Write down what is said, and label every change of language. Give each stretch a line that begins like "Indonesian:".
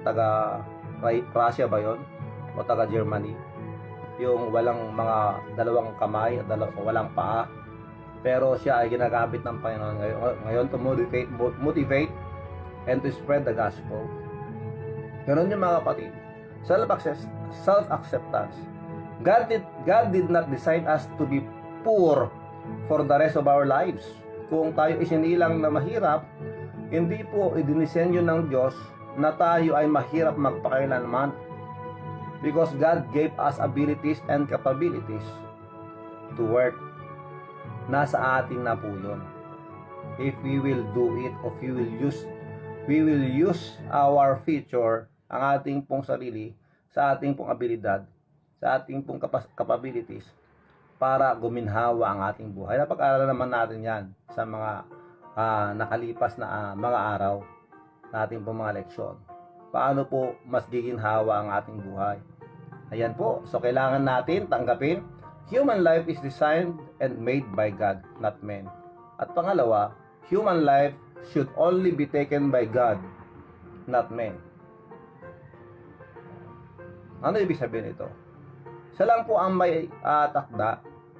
Filipino: Taga Russia ba yon? O taga Germany? Yung walang mga dalawang kamay at walang paa. Pero siya ay ginagamit ng Panginoon ngayon
English: to motivate and to spread the gospel.
Filipino: Ganun yung mga kapatid. Self-acceptance.
English: God did not design us to be poor for the rest of our lives.
Filipino: Kung tayo isinilang na mahirap, hindi po idinisenyo ng Diyos na tayo ay mahirap magpakailanman.
English: Because God gave us abilities and capabilities to work.
Filipino: Nasa atin na po yun.
English: If we will do it, or we will use our future,
Filipino: ang ating pong sarili, sa ating pong abilidad, sa ating pong capabilities, para guminhawa ang ating buhay. Napag-aralan naman natin yan sa mga nakalipas na mga araw natin pong mga leksyon. Paano po mas giginhawa ang ating buhay. Ayan po.
English: So,
Filipino: kailangan natin tanggapin,
English: human life is designed and made by God, not men.
Filipino: At pangalawa,
English: human life should only be taken by God, not men.
Filipino: Ano ibig sabihin ito? Siya lang po ang may takda.